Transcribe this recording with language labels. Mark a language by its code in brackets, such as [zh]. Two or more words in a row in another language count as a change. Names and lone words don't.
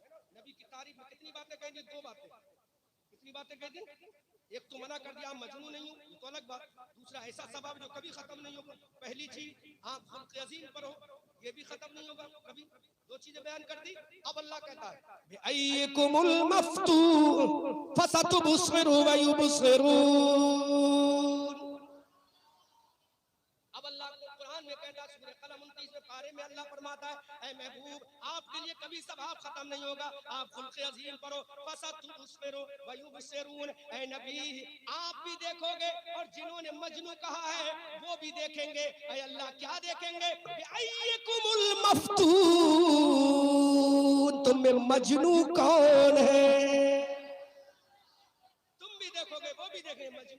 [hi] नबी की तारीफ में कितनी बातें कह दी? 2 बातें। कितनी बातें कह दी? एक तो मना कर दिया मजनू नहीं हूं, ये तो अलग बात। दूसरा ऐसा सवाब जो कभी खत्म नहीं होगा। पहली चीज आप [ar] خلق عظيم [hi] पर हो, ये भी खत्म नहीं होगा कभी। 2 चीजें बयान कर दी। अब अल्लाह कहता है [ar] بأيكم المفتون فستبصر و يبصرون. [hi] अब अल्लाह कुरान में कहता है सूरह कलम 29वें पारे में अल्लाह फरमाता है ऐ महबूब आपके लिए कभी सवाब खत्म नहीं होगा। आप [ar] خلق عظيم [hi] पढ़ो, [ar] فستبصر و يبصرون. [hi] ऐ नबी आप भी देखोगे और जिन्होंने मजनू कहा है वो भी देखेंगे। ऐ अल्लाह क्या देखेंगे? [ar] بأيكم المفتون, [hi] तुम में मजनू कौन है? तुम भी देखोगे वो भी देखेंगे मजनू।